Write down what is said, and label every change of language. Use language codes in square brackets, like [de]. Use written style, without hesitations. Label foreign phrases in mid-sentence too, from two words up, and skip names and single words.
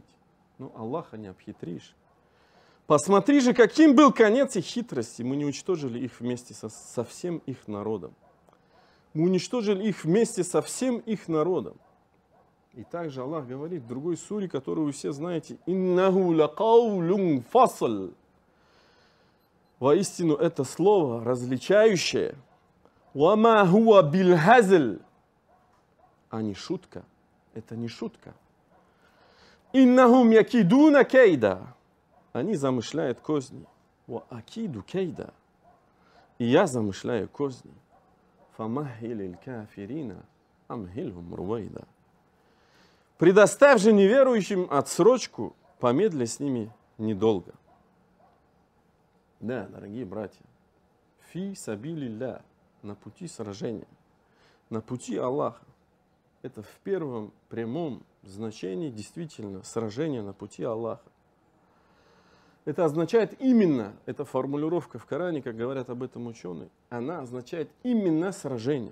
[ru] Но Аллаха не обхитришь. Посмотри же, каким был конец их хитрости. Мы не уничтожили их вместе со всем их народом. Мы уничтожили их вместе со всем их народом. И также Аллах говорит в другой суре, которую вы все знаете: [ar] «إنه لقول فصل». [ru] Воистину это слово различающее. [ar] «وما هو بالهزل». [ru] А не шутка. Это не шутка. [ar] «إنهم يكيدون كيدا». [ru] Они замышляют козни. [ar] «وأكيد كيدا». [ru] И я замышляю козни. [ar] «فمهل الكافرين أمهلهم رويدا». [ru] Предоставь же неверующим отсрочку, помедли с ними недолго. Да, дорогие братья, [ar] في سبيل الله, [ru] на пути сражения, на пути Аллаха. Это в первом прямом значении действительно сражение на пути Аллаха. Это означает именно, эта формулировка в Коране, как говорят об этом ученые, она означает именно сражение.